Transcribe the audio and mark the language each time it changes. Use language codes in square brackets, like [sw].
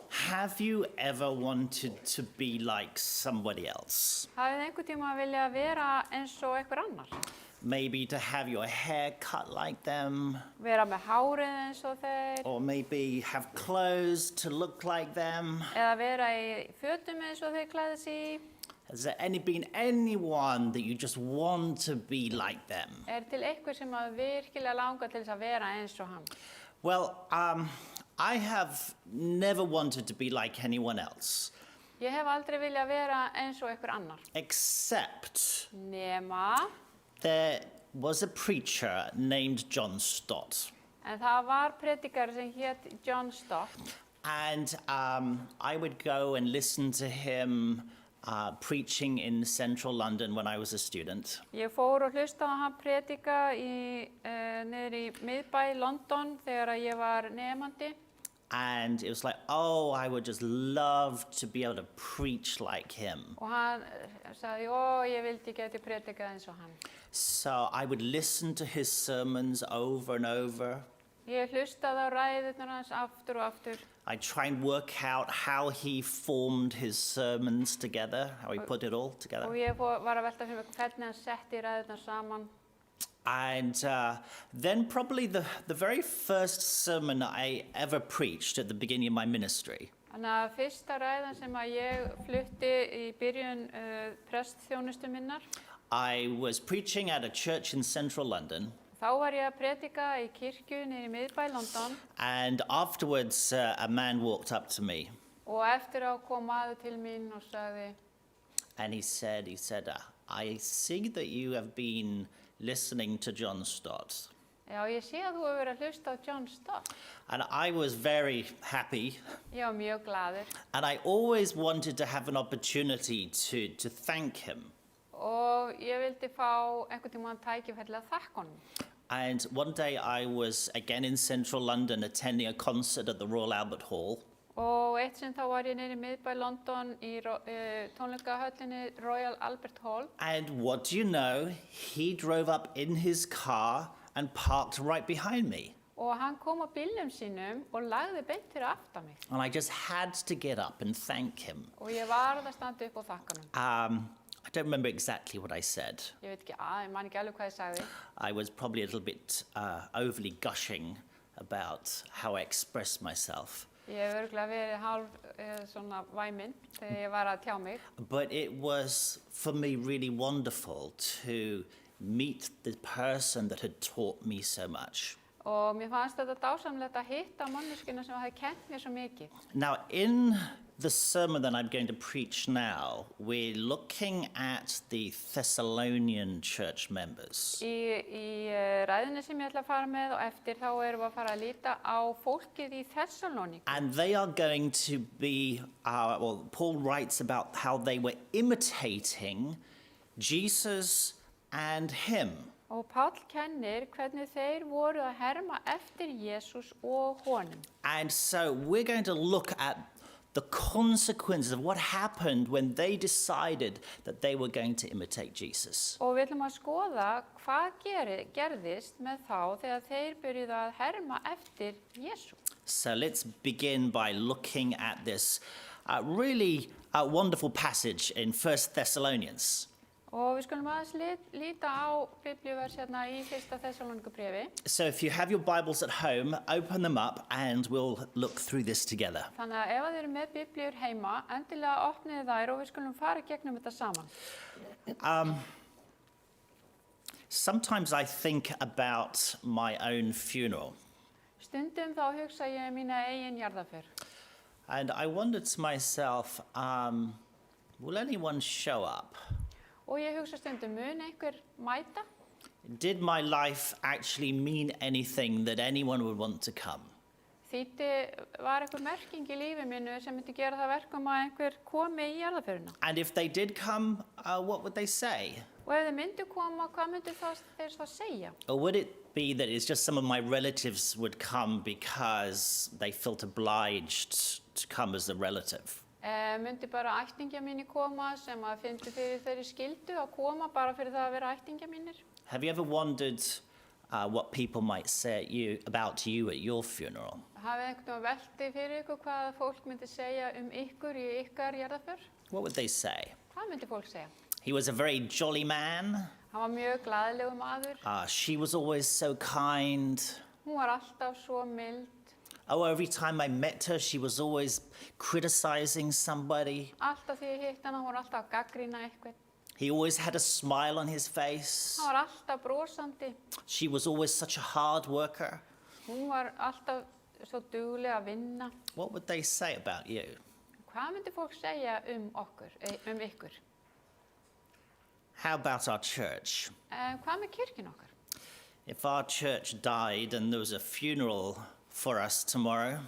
[en] Have you ever wanted to be like somebody else? [is] Hafið þið einhvern tíma vilja vera eins og einhver annar? [en] Maybe to have your hair cut like them, [is] Vera með hárið eins og þeir, [en] or maybe have clothes to look like them. [is] eða vera í fötum eins og þeir klæða sig í. [en] Has there been anyone that you just want to be like them? [is] Til einhver sem að virkilega langar til þess að vera eins og hann? [en] Well, I have never wanted to be like anyone else. [is] Ég hef aldrei viljað vera eins og einhver annar. [en] except [is] Nema, [en] there was a preacher named John Stott. [is] en það var predikari sem hét John Stott. [en] And I would go and listen to him preaching in central London when I was a student. [is] Ég fór og hlusta á hann predika niður í miðbæ London þegar ég var nemandi. [en] And it was like, oh, I would just love to be able to preach like him. [is] Og hann sagði, ég vildi geti predikað eins og hann. [en] So I would listen to his sermons over and over. [is] Ég hlustaði á ræðurnar hans aftur og aftur. [en] I try and work out how he formed his sermons together, how he put it all together. [is] Og ég var að velta fyrir mig hvernig hann setti ræðurnar saman. [en] And then probably the very first sermon I ever preached at the beginning of my ministry [is] Þannig að fyrsta ræðan sem að ég flutti í byrjun prestþjónustu minnar, [en] I was preaching at a church in central London, [is] þá var ég að predika í kirkju niður í miðbæ London [en] and afterwards a man walked up to me [is] og eftir á kom maður til mín og sagði, [en] and he said, I see that you have been listening to John Stott. [is] já, ég sé að þú hefur verið að hlusta á John Stott. [en] And I was very happy, [is] Ég var mjög glaður [en] and I always wanted to have an opportunity to thank him. [is] og ég vildi fá einhvern tímann tækifæri að þakka honum. [en] And one day I was again in central London attending a concert at the Royal Albert Hall. [is] Og eitt sinn þá var ég niður í miðbæ London í tónleikahöllinni Royal Albert Hall. [en] And what do you know? He drove up in his car and parked right behind me. [is] Og hann kom á bílnum sínum og lagði beint fyrir aftan mig. [en] And I just had to get up and thank him. [is] Og ég varð að standa upp og þakka honum. [en] I don't remember exactly what I said. [is] Ég veit ekki, ég man ekki alveg hvað ég sagði. [en] I was probably a little bit overly gushing about how I expressed myself. [is] Ég hef örugglega verið svona væminn þegar ég var að tjá mig. [en] But it was for me really wonderful to meet the person that had taught me so much. [is] Og mér fannst þetta dásamlegt að hitta manneskuna sem hafði kennt mér svo mikið. [en] Now, in the sermon that I'm going to preach now, we're looking at the Thessalonian church members. [is] Í ræðinni sem ég ætla að fara með og eftir þá erum við að fara að líta á fólkið í Thessalóníku. [en] And they are going to be, Paul writes about how they were imitating Jesus and him. [is] Og Páll kennir hvernig þeir voru að herma eftir Jesús og honum. [en] And so we're going to look at the consequences of what happened when they decided that they were going to imitate Jesus. [is] Og við ætlum að skoða hvað gerðist með þá þegar þeir byrjuðu að herma eftir Jesú. [en] So let's begin by looking at this really wonderful passage in 1 Thessalonians. [is] Og við skulum aðeins líta á biblíuvers hérna í 1. Þessalóníkubréfi. [en] So if you have your Bibles at home, open them up and we'll look through this together. [is] Þannig að ef þið eru með biblíur heima, endilega opnið þær og við skulum fara gegnum þetta saman. [en] Sometimes I think about my own funeral. [is] Stundum þá hugsa ég mína eigin jarðarför. [en] And I wondered to myself, will anyone show up? [is] Og ég hugsa stundum, mun einhver mæta? [en] Did my life actually mean anything that anyone would want to come? [is] Var einhver merking í lífi mínu sem myndi gera það verkum að einhver komi í jarðarförina? [en] And if they did come, what would they say? [is] Og ef þeir myndu koma, hvað myndu þeir þá segja? [en] Or would it be that it's just some of my relatives would come because they felt obliged to come as a relative? [is] Myndi bara ættingja mínir koma sem að fyndu fyrir þeirri skyldu að koma bara fyrir það að vera ættingja mínir? [en] Have you ever wondered what people might say about you at your funeral? [is] Hafið einhvern veginn velti fyrir ykkur hvað fólk myndi segja ykkur í ykkar jarðarför? [en] What would they say? [is] Hvað myndi fólk segja? [en] He was a very jolly man. [is] Hann var mjög glaðlegur maður. [en] She was always so kind. [is] Hún var alltaf svo mild. [en] Oh, every time I met her, she was always criticizing somebody. [is] Alltaf því ég hitt hana, hún var alltaf að gagnrýna eitthvað. [en] He always had a smile on his face. [is] Hann var alltaf brosandi. [en] She was always such a hard worker. [is] Hún var alltaf svo dugleg að vinna. [en] What would they say about you? [is] hvað myndi fólk segja okkur, ykkur? [en] How about our church? [is] Hvað með kirkjun okkar? [en] If our church died and there was a funeral for us tomorrow,